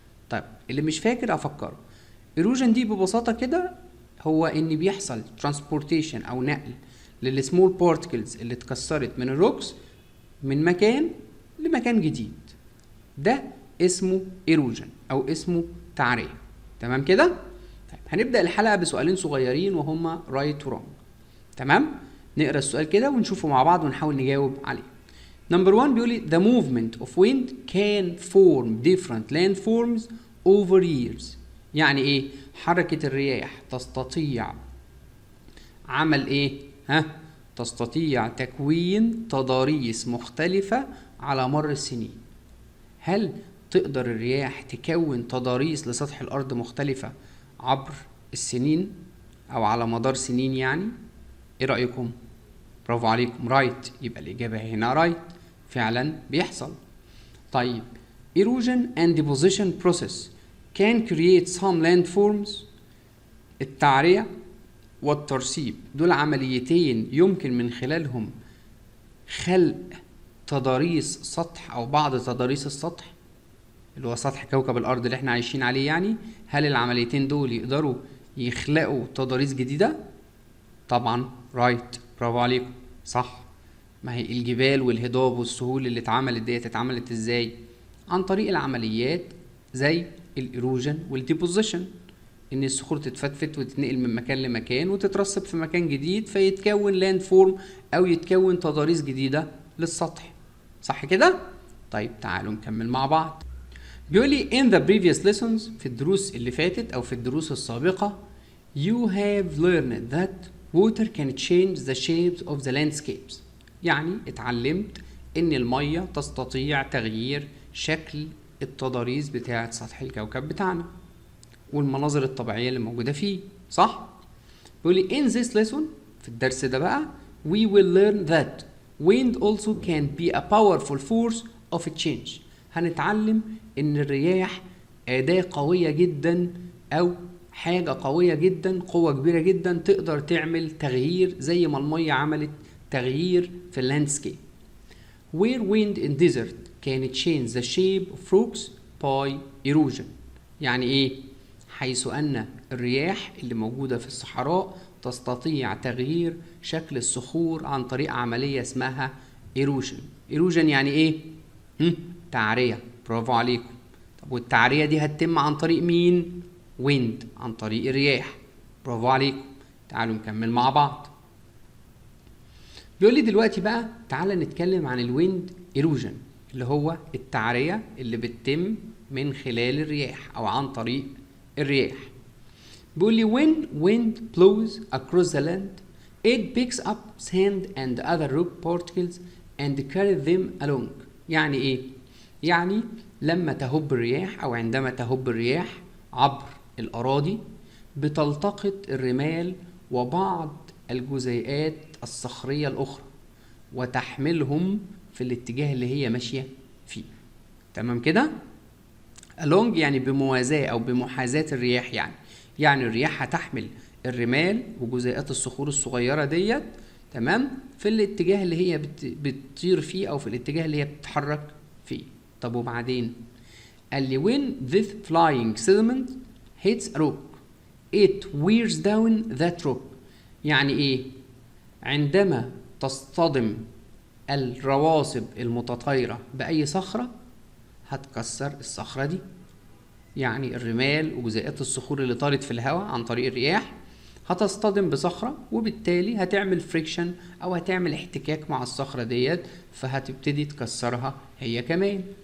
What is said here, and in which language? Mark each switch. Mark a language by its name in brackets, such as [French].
[Arabic] طيب اللي مش فاكر افكره. ايروجن دي ببساطة كده هو ان بيحصل ترانسبورتيشن او نقل للسمول بارتكلز اللي اتكسرت من الروكس من مكان لمكان جديد. ده اسمه ايروجن او اسمه تعرية. تمام كده؟ طيب هنبدأ الحلقة بسؤالين صغيرين وهما رايت ورونج. تمام؟ نقرا السؤال كده ونشوفه مع بعض ونحاول نجاوب عليه. نمبر 1 بيقول لي [English] the movement of wind can form different landforms over years. [Arabic] يعني ايه؟ حركة الرياح تستطيع عمل ايه؟ تستطيع تكوين تضاريس مختلفة على مر السنين. هل تقدر الرياح تكون تضاريس لسطح الأرض مختلفة عبر السنين أو على مدار سنين يعني؟ إيه رأيكم؟ برافو عليكم، رايت. يبقى الإجابة هنا رايت، فعلا بيحصل. طيب [English] erosion and deposition process can create some landforms. [Arabic] التعرية والترسيب دول عمليتين يمكن من خلالهم خلق تضاريس سطح او بعض تضاريس السطح اللي هو سطح كوكب الارض اللي احنا عايشين عليه. يعني هل العمليتين دول يقدروا يخلقوا تضاريس جديدة؟ طبعا رايت، برافو عليكم، صح. ما هي الجبال والهضاب والسهول اللي اتعملت ازاي؟ عن طريق العمليات زي الايروجن والديبوزيشن، ان الصخور تتفتفت وتتنقل من مكان لمكان وتترسب في مكان جديد فيتكون لاند فورم او يتكون تضاريس جديدة للسطح، صح كده؟ طيب تعالوا نكمل مع بعض. بيقول لي [English] in the previous lessons، [Arabic] في الدروس اللي فاتت او في الدروس السابقة، [English] you have learned that water can change the shapes of the landscapes. [Arabic] يعني اتعلمت ان المية تستطيع تغيير شكل التضاريس بتاعة سطح الكوكب بتاعنا والمناظر الطبيعية اللي موجودة فيه، صح؟ بيقول لي [English] in this lesson، [Arabic] في الدرس ده بقى، [English] we will learn that wind also can be a powerful force of change. [Arabic] هنتعلم ان الرياح أداة قوية جدا او حاجة قوية جدا، قوة كبيرة جدا تقدر تعمل تغيير زي ما المية عملت تغيير في اللاندسكيب. [English] where wind in desert can change the shape of rocks by erosion. [Arabic] يعني ايه؟ حيث أن الرياح اللي موجودة في الصحراء تستطيع تغيير شكل الصخور عن طريق عملية اسمها إيروجن. إيروجن يعني إيه؟ تعرية، برافو عليكم. طب والتعرية دي هتتم عن طريق مين؟ ويند، عن طريق الرياح، برافو عليكم. تعالوا نكمل مع بعض. بيقول لي دلوقتي بقى تعالى نتكلم عن الويند إيروجن، اللي هو التعرية اللي بتتم من خلال الرياح أو عن طريق الرياح. بيقول لي [English] when wind blows across the land it picks up sand and other rock particles and carries them along. [Arabic] يعني ايه؟ يعني لما تهب الرياح أو عندما تهب الرياح عبر الأراضي بتلتقط الرمال وبعض الجزيئات الصخرية الأخرى وتحملهم في الاتجاه اللي هي ماشية فيه. تمام كده؟ along يعني بموازاة أو بمحاذاة الرياح، يعني الرياح هتحمل الرمال وجزيئات الصخور الصغيرة ديت، تمام، في الاتجاه اللي هي بتطير فيه أو في الاتجاه اللي هي بتتحرك فيه. طب وبعدين قال لي [English] when this flying sediment hits a rock it wears down that rock. [Arabic] يعني ايه؟ عندما تصطدم الرواسب المتطايرة بأي صخرة هتكسر الصخرة دي. يعني الرمال وجزيئات الصخور اللي طارت في الهواء عن طريق الرياح هتصطدم بصخرة وبالتالي هتعمل فريكشن أو هتعمل احتكاك مع الصخرة ديت، فهتبتدي تكسرها هي كمان.